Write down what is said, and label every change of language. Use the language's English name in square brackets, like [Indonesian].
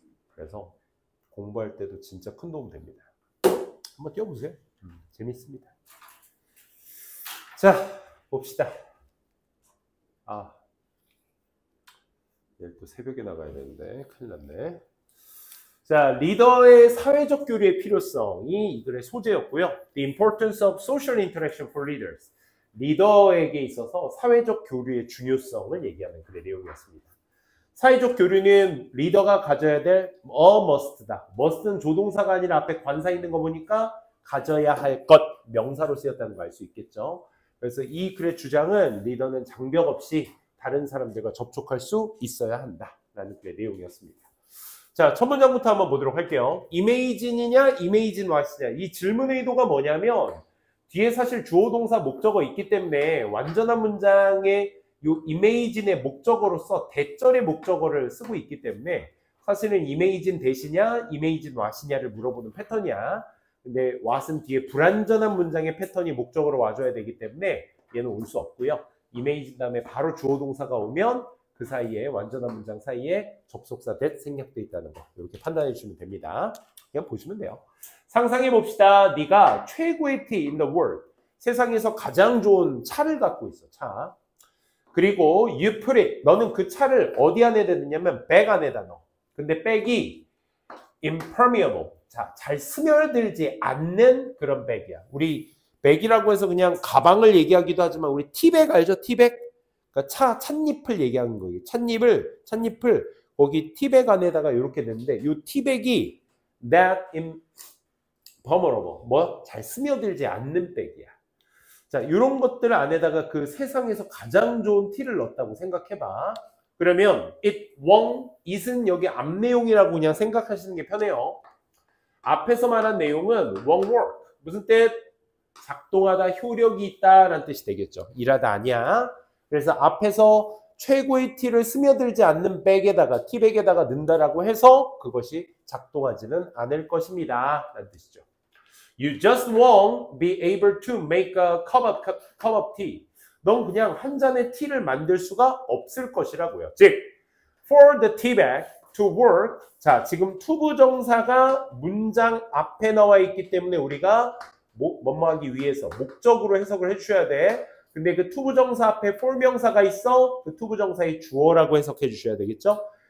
[Korean] 그래서 공부할 때도 진짜 큰 도움 됩니다. 한번 뛰어보세요. 재밌습니다. 자, 봅시다. 내일 또 새벽에 나가야 되는데 큰일 났네. 자, 리더의 사회적 교류의 필요성이 이 글의 소재였고요. [English] The importance of social interaction for leaders. [Korean] 리더에게 있어서 사회적 교류의 중요성을 얘기하는 글의 내용이었습니다. 사회적 교류는 리더가 가져야 될 must다. must는 조동사가 아니라 앞에 관사 있는 거 보니까 가져야 할 것, 명사로 쓰였다는 거 알 수 있겠죠. 그래서 이 글의 주장은 리더는 장벽 없이 다른 사람들과 접촉할 수 있어야 한다 라는 글의 내용이었습니다. 자, 첫 문장부터 한번 보도록 할게요. imagine이냐, imagine what이냐. 이 질문의 의도가 뭐냐면 뒤에 사실 주어 동사 목적어 있기 때문에 완전한 문장에 요 imagine의 목적어로서 대절의 목적어를 쓰고 있기 때문에 사실은 imagine 대시냐, imagine what이냐를 물어보는 패턴이야. 근데 what은 뒤에 불완전한 문장의 패턴이 목적어로 와줘야 되기 때문에 얘는 올 수 없고요. imagine 다음에 바로 주어 동사가 오면 그 사이에 완전한 문장 사이에 접속사 that 생략돼 있다는 거 이렇게 판단해 주시면 됩니다. 그냥 보시면 돼요. 상상해 봅시다. 네가 최고의 [English] tea in the world. [Korean] 세상에서 가장 좋은 차를 갖고 있어. 차. 그리고 [English] you put it. [Korean] 너는 그 차를 어디 안에다 넣냐면 백 안에다 넣어. 근데 백이 impermeable. 자, 잘 스며들지 않는 그런 백이야. 우리 백이라고 해서 그냥 가방을 얘기하기도 하지만 우리 티백 알죠? 티백? 그러니까 찻잎을 얘기하는 거예요. 찻잎을 거기 티백 안에다가 이렇게 냈는데 이 티백이 [English] that impermeable. [Korean] 뭐? 잘 스며들지 않는 백이야. 자, 이런 것들 안에다가 그 세상에서 가장 좋은 티를 넣었다고 생각해봐. 그러면 [English] it won't, [Korean] it은 여기 앞 내용이라고 그냥 생각하시는 게 편해요. 앞에서 말한 내용은 [English] won't work. [Korean] 무슨 뜻? 작동하다, 효력이 있다라는 뜻이 되겠죠. 일하다 아니야. 그래서 앞에서 최고의 티를 스며들지 않는 백에다가, 티백에다가 넣는다라고 해서 그것이 작동하지는 않을 것입니다. 라는 뜻이죠. [English] You just won't be able to make a cup of tea. [Korean] 넌 그냥 한 잔의 티를 만들 수가 없을 것이라고요. 즉, [English] for the tea bag to work. [Korean] 자, 지금 투부정사가 문장 앞에 나와 있기 때문에 우리가 뭐뭐하기 위해서 목적으로 해석을 해주셔야 돼. 근데 그 투부정사 앞에 for 명사가 있어. 그 투부정사의 주어라고 해석해 주셔야 되겠죠.